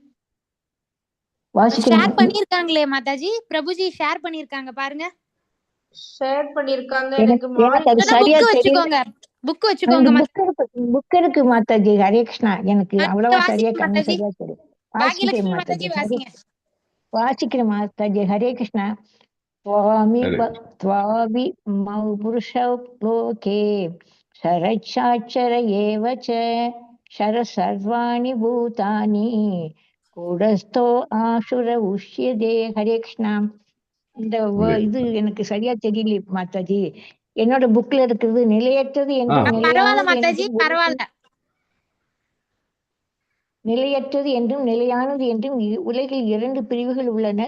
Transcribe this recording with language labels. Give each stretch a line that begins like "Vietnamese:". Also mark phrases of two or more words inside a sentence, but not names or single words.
Tamil: ஷேர் பண்ணிருக்காங்களே மாதாஜி, பிரபுஜி ஷேர் பண்ணிருக்காங்க பாருங்க. ஷேர் பண்ணிருக்காங்க. எனக்கு சரியா தெரியல. புக் வச்சுக்கோங்க. புக் இருக்கு மாதாஜி.
Sanskrit: हरे कृष्णा.
Tamil: எனக்கு அவ்வளவா சரியா கண்ணு சரியா தெரியும். வாசிக்கிறேன் மாதாஜி.
Sanskrit: हरे कृष्णा. त्वामि पुरुषौ लोके शरच्चाक्षर एव च शर सर्वाणि भूतानि कूटस्थो आसुर उच्यते हरे कृष्णा.
Tamil: இந்த இது எனக்கு சரியா தெரியல மாதாஜி. என்னோட புக்ல இருக்கிறது நிலையற்றது என்றும் நிலையற்றது என்றும் நிலையானது என்றும் உலகில் 2 பிரிவுகள் உள்ளன.